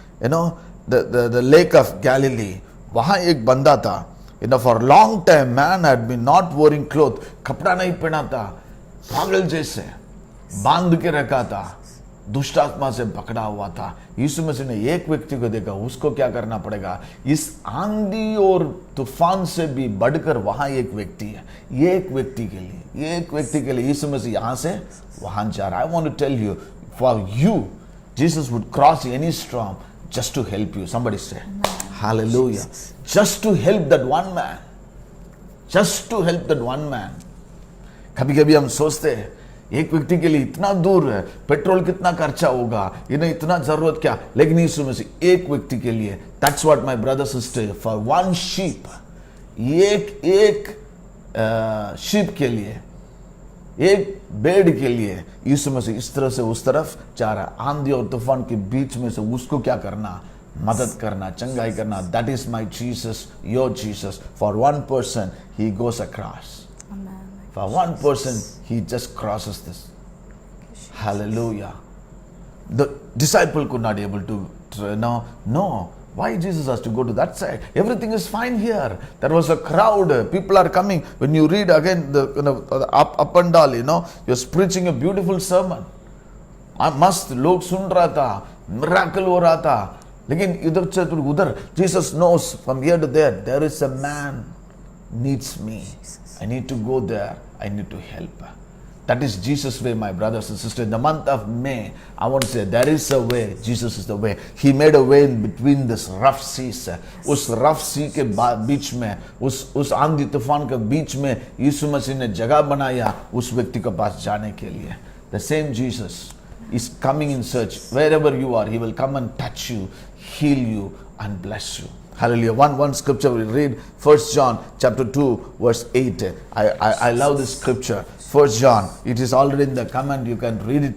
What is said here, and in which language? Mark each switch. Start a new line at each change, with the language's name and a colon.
English: You know, the lake of Galilee.
Hindi: वहाँ एक बंदा था.
English: You know, for a long time, man had been not wearing clothes.
Hindi: कपड़ा नहीं पहना था, पागल जैसे बांध के रखा था, दुष्ट आत्मा से पकड़ा हुआ था. यीशु मसीह ने एक व्यक्ति को देखा, उसको क्या करना पड़ेगा. इस आंधी और तूफान से भी बढ़कर वहां एक व्यक्ति है. एक व्यक्ति के लिए यीशु मसीह यहां से वहां जा रहा है.
English: I want to tell you, for you Jesus would cross any storm just to help you. Somebody say hallelujah. Just to help that one man. Just to help that one man.
Hindi: कभी कभी हम सोचते हैं एक व्यक्ति के लिए इतना दूर है, पेट्रोल कितना खर्चा होगा, इन्हें इतना जरूरत क्या. लेकिन यीशु मसीह एक व्यक्ति के लिए,
English: that's what my brother sister, for one sheep,
Hindi: एक sheep के लिए, एक बेड के लिए यीशु मसीह इस तरह से उस तरफ जा रहा है. आंधी और तूफान के बीच में से उसको क्या करना, मदद करना, चंगाई करना.
English: That is my Jesus, your Jesus. For one person he goes across. For one person, he just crosses this. Hallelujah. The disciple could not able to no. Why Jesus has to go to that side? Everything is fine here. There was a crowd. People are coming. When you read again the up and down, you're preaching a beautiful sermon.
Hindi: मस्त लोग सुन रहा था, miracle हो रहा था. लेकिन इधर से उधर,
English: Jesus knows from here to there. There is a man needs me. I need to go there. I need to help. That is Jesus' way, my brothers and sisters. In the month of May, I want to say there is a way. Jesus is the way. He made a way in between this rough seas.
Hindi: उस rough sea के बीच में, उस आंधी तूफान के बीच में यीशु मसीह ने जगह बनाया उस व्यक्ति के पास जाने के लिए.
English: The same Jesus is coming in search. Wherever you are, he will come and touch you, heal you, and bless you. Hallelujah. One scripture we read, 1 John chapter 2 verse 8. I love this scripture. 1 John, it is already in the comment, you can read it.